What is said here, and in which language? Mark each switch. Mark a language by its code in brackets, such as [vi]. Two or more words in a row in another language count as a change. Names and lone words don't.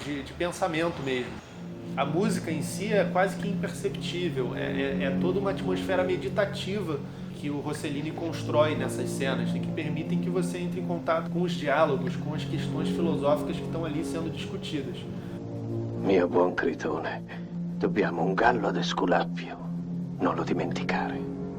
[pt] de pensamento mesmo. A música em si é quase que imperceptível, é toda uma atmosfera meditativa que o Rossellini constrói nessas cenas e que permitem que você entre em contato com os diálogos, com as questões filosóficas que estão ali sendo discutidas. [it] Mio buon Critone, dobbiamo un gallo ad Esculapio, non lo dimenticare.